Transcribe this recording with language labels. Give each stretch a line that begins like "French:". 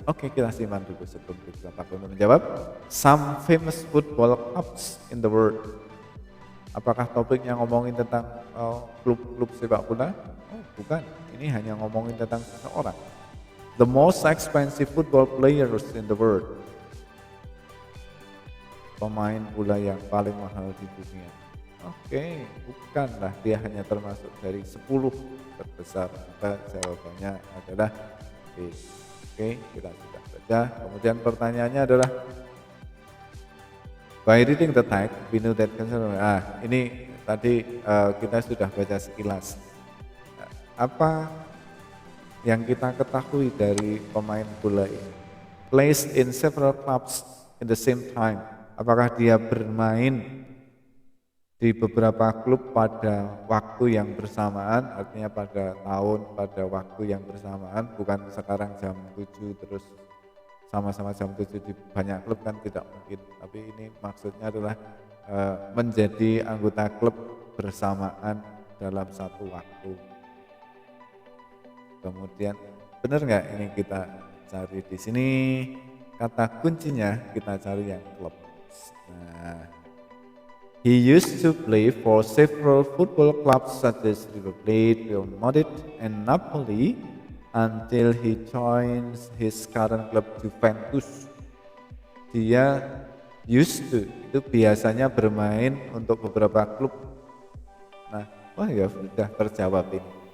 Indonesian: Oke, kita simak dulu sebelum kita untuk menjawab.
English: Some famous football clubs in the world.
Indonesian: Apakah topiknya ngomongin tentang klub-klub sepak bola? Oh, bukan. Ini hanya ngomongin tentang seseorang.
English: The most expensive football players in the world.
Indonesian: Pemain bola yang paling mahal di dunia. Oke, bukanlah, dia hanya termasuk dari 10 terbesar. Maka jawabannya adalah B. Oke, kita sudah baca. Kemudian pertanyaannya adalah
English: by reading the text, we know that
Indonesian: ini tadi kita sudah baca sekilas. Apa yang kita ketahui dari pemain bola ini?
English: Placed in several clubs in the same time.
Indonesian: Apakah dia bermain di beberapa klub pada waktu yang bersamaan, artinya pada tahun, pada waktu yang bersamaan, bukan sekarang jam 7 terus sama-sama jam 7 di banyak klub kan tidak mungkin. Tapi ini maksudnya adalah menjadi anggota klub bersamaan dalam satu waktu. Kemudian benar nggak ini kita cari di sini kata kuncinya kita cari yang klub.
English: Nah, he used to play for several football clubs such as River Plate, Real Madrid, and Napoli until he joins his current club Juventus.
Indonesian: Dia used to itu biasanya bermain untuk beberapa klub. Nah, wah ya sudah terjawab ini.